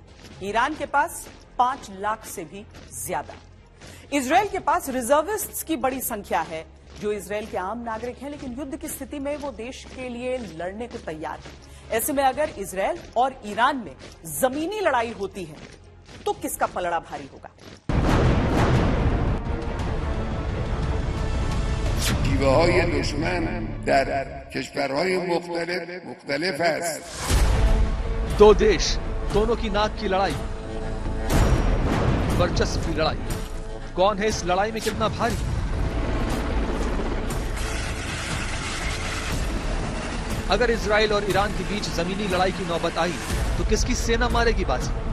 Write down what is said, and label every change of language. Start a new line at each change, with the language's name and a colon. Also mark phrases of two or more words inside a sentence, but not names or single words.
Hindi: ईरान के पास 5 लाख से भी ज्यादा। इजराइल के पास रिजर्विस्ट्स की बड़ी संख्या है, जो इजराइल के आम नागरिक हैं, लेकिन युद्ध की स्थिति में वो देश के लिए लड़ने को तैयार है। ऐसे में अगर इजराइल और ईरान में जमीनी लड़ाई होती है, तो किसका पलड़ा भारी होगा?
Persian: شیوه‌های دشمن در کشورهای مختلف است.
Hindi: दो देश, दोनों की नाक की लड़ाई, वर्चस्व की लड़ाई। कौन है इस लड़ाई में कितना भारी? अगर इजराइल और ईरान के बीच जमीनी लड़ाई की नौबत आई, तो किसकी सेना मारेगी बाजी?